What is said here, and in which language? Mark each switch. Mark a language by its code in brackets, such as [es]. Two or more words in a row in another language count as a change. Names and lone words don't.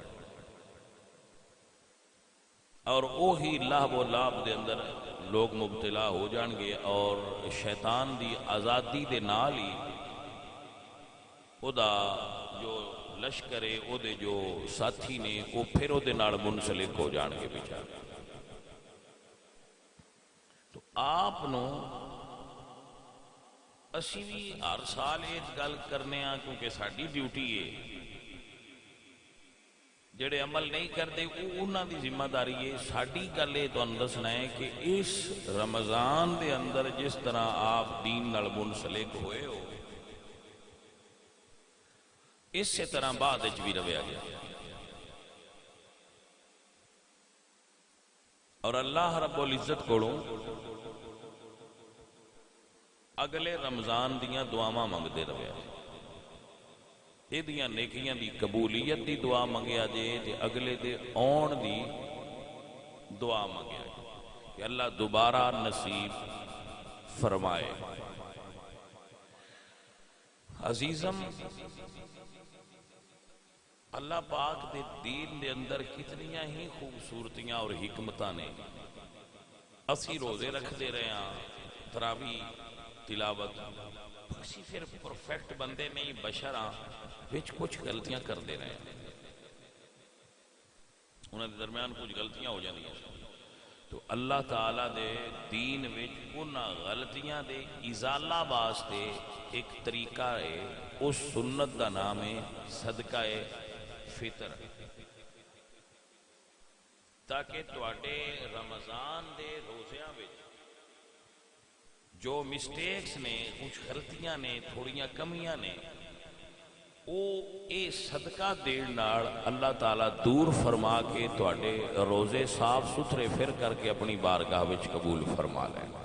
[pa] اور وہی لہب و لعب دے اندر لوگ مبتلا ہو جان گے، اور شیطان دی آزادی دے نال ہی او دا جو لشکر ہے، او دے جو ساتھی نے وہ پھر او دے نال منسلک ہو جان گے بیچارے۔ تو آپ نو اسی بھی ہر سال ایک گل کرنے ہاں کیونکہ ساڈی ڈیوٹی ہے، جڑے عمل نہیں کرتے انہاں دی ذمہ داری ہے۔ ساڈی گل یہ تانوں دسنا ہے کہ اس رمضان دے اندر جس طرح آپ دین نال منسلک ہوئے ہو، اسی طرح بعد وچ بھی رویا گیا، اور اللہ رب العزت کولوں اگلے رمضان دیاں دعاواں منگدے رہیا، یہ دیاں نیکیاں دی قبولیت دی دعا منگیا جے تے اگلے دے آن دی دعا منگیا جے کہ اللہ دوبارہ نصیب فرمائے۔ عزیزم اللہ پاک دے دین دے اندر کتنیاں ہی خوبصورتیاں اور حکمتاں نے۔ اسی روزے رکھ دے رہے ہیں، تراویح تلاوت، اسی پھر پرفیکٹ بندے نہیں، بشر ہاں، وچ کچھ غلطیاں کر دے رہے ہیں، انہاں دے درمیان کچھ غلطیاں ہو جاندی ہیں، تو اللہ تعالیٰ دے دین وچ انہاں غلطیاں دے ازالہ واسطے ایک طریقہ ہے، اس سنت دا نام ہے صدقہ فطر، تاکہ تواڈے رمضان دے روزیاں وچ جو مسٹیکس نے، کچھ غلطیاں نے، تھوڑیاں کمیاں نے، یہ صدقہ دین نال اللہ تعالیٰ دور فرما کے تواڈے روزے صاف ستھرے پھر کر کے اپنی بارگاہ وچ قبول فرما لیں.